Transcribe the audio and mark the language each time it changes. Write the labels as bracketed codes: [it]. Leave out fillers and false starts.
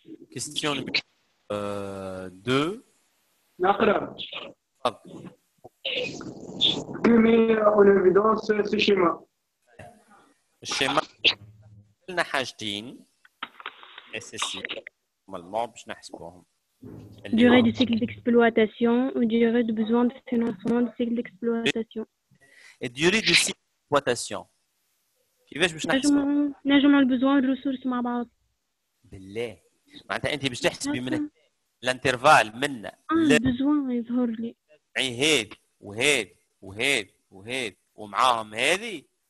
[fr] Question numéro 2. [ar] نقرأ. [fr] met en évidence ce schéma. [ar] الشيما قلنا حاجتين اساسيين normalement باش نحسبوهم. [fr] Durée du cycle d'exploitation ou durée de besoin de financement du cycle d'exploitation. [ar] الديوري دو سيكل ديكسبلواتاسيون كيفاش باش نحسبوا؟ نجمع البزوان والريسورس مع بعض. بالله معناتها انت باش تحسبي من الانترفال من البزوان يظهر لي هاد وهاد وهاد وهاد ومعاهم هذه.